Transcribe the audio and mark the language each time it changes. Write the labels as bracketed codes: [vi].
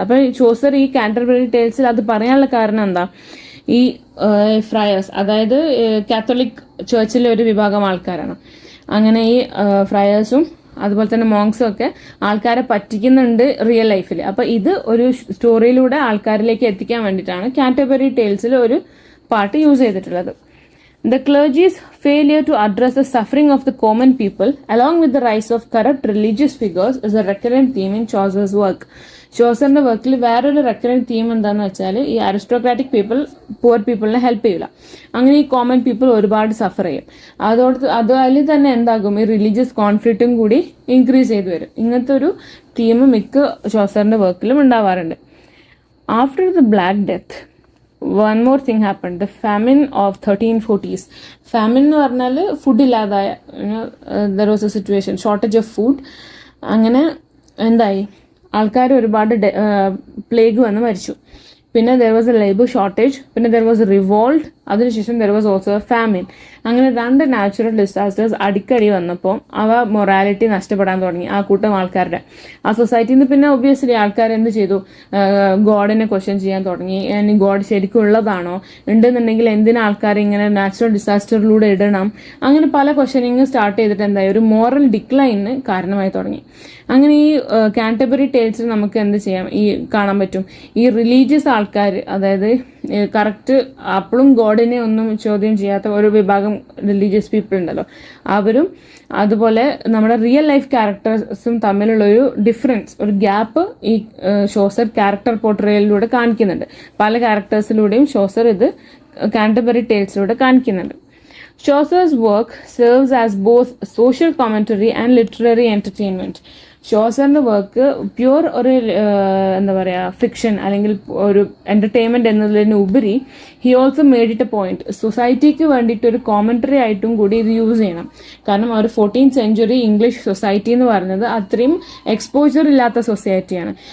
[ml] അപ്പൊ ചോസർ ഈ കാന്റർബറി ടേൽസിൽ അത് പറയാനുള്ള കാരണം എന്താ, ഈ ഫ്രയേഴ്സ്, അതായത് കാത്തലിക് ചേർച്ചിലെ ഒരു വിഭാഗം ആൾക്കാരാണ്. അങ്ങനെ ഈ ഫ്രയേഴ്സും അതുപോലെ തന്നെ മോങ്സും ഒക്കെ ആൾക്കാരെ പറ്റിക്കുന്നുണ്ട് റിയൽ ലൈഫിൽ. അപ്പൊ ഇത് ഒരു സ്റ്റോറിയിലൂടെ ആൾക്കാരിലേക്ക് എത്തിക്കാൻ വേണ്ടിയിട്ടാണ് കാന്റർബറി ടേൽസിൽ ഒരു പാർട്ട് യൂസ് ചെയ്തിട്ടുള്ളത്. [en] The clergy's failure to address the suffering of the common people, along with the rise of corrupt religious figures, is a recurrent theme in Chaucer's work. [ml] ചോസറിന്റെ വർക്കിൽ വേറൊരു റെക്കറന്റ് തീം എന്താണെന്ന് വെച്ചാൽ, ഈ aristocratic people poor പീപ്പിളിനെ help ചെയ്യില്ല. അങ്ങനെ ഈ common people ഒരുപാട് സഫർ ചെയ്യും. അതിൽ തന്നെ എന്താകും, ഈ റിലീജിയസ് കോൺഫ്ലിക്റ്റും കൂടി ഇൻക്രീസ് ചെയ്തു വരും. ഇങ്ങനത്തെ ഒരു തീം മിക്ക ചോസറിന്റെ വർക്കിലും ഉണ്ടാവാറുണ്ട്. [en] After the black death one more thing happened, the famine of 1340s. famine [ml] എന്ന് പറഞ്ഞാൽ food ഇല്ലാതായ, [en] there was a situation, shortage of food. [ml] അങ്ങനെ എന്തായി, ആൾക്കാർ ഒരുപാട് പ്ലേഗ് വന്ന് മരിച്ചു. [en] പിന്നെ there was a labor shortage, പിന്നെ there was a revolt, [ml] അതിനുശേഷം [en] there was also a famine. [ml] അങ്ങനെ രണ്ട് നാച്ചുറൽ ഡിസാസ്റ്റേഴ്സ് അടിക്കടി വന്നപ്പോൾ അവ മൊറാലിറ്റി നഷ്ടപ്പെടാൻ തുടങ്ങി ആ കൂട്ടം ആൾക്കാരുടെ. ആ സൊസൈറ്റിയിൽ നിന്ന് പിന്നെ ഒബ്വിയസ്ലി ആൾക്കാർ എന്ത് ചെയ്തു, ഗോഡിനെ ക്വസ്റ്റ്യൻ ചെയ്യാൻ തുടങ്ങി. ഗോഡ് ശരിക്കും ഉള്ളതാണോ, ഉണ്ടെന്നുണ്ടെങ്കിൽ എന്തിനാ ആൾക്കാർ ഇങ്ങനെ നാച്ചുറൽ ഡിസാസ്റ്ററിലൂടെ ഇടണം, അങ്ങനെ പല ക്വസ്റ്റ്യനിങ് സ്റ്റാർട്ട് ചെയ്തിട്ട് എന്തായി, ഒരു മോറൽ ഡിക്ലൈനിന് കാരണമായി തുടങ്ങി. അങ്ങനെ ഈ കാന്റർബറി ടേൽസിൽ നമുക്ക് എന്ത് ചെയ്യാം, ഈ കാണാൻ പറ്റും ഈ റിലീജിയസ് ആൾക്കാർ, അതായത് കറക്റ്റ് അപ്പോഴും ഗോഡിനെ ഒന്നും ചോദ്യം ചെയ്യാത്ത ഒരു വിഭാഗം റിലീജിയസ് പീപ്പിൾ ഉണ്ടല്ലോ, അവരും അതുപോലെ നമ്മുടെ റിയൽ ലൈഫ് ക്യാരക്ടേഴ്സും തമ്മിലുള്ള ഒരു ഡിഫറൻസ്, ഒരു ഗ്യാപ്പ് ഈ ചോസർ ക്യാരക്ടർ പോർട്രേയിലൂടെ കാണിക്കുന്നുണ്ട്. പല ക്യാരക്ടേഴ്സിലൂടെയും ചോസർ ഇത് കാന്റർബറി ടേൽസിലൂടെ കാണിക്കുന്നുണ്ട്. [en] Chaucer's work serves as both social commentary and literary entertainment. [ml] ഷോസറിന്റെ work pure ഒരു എന്താ പറയുക ഫിക്ഷൻ അല്ലെങ്കിൽ ഒരു എന്റർടൈൻമെന്റ് എന്നതിന് ഉപരി [en] he also made it a point [ml] സൊസൈറ്റിക്ക് വേണ്ടിയിട്ട് ഒരു കോമന്ററി ആയിട്ടും കൂടി ഇത് യൂസ് ചെയ്യണം. കാരണം ഒരു 14th സെഞ്ചുറി ഇംഗ്ലീഷ് സൊസൈറ്റി എന്ന് പറയുന്നത് അത്രയും എക്സ്പോജർ ഇല്ലാത്ത സൊസൈറ്റിയാണ്.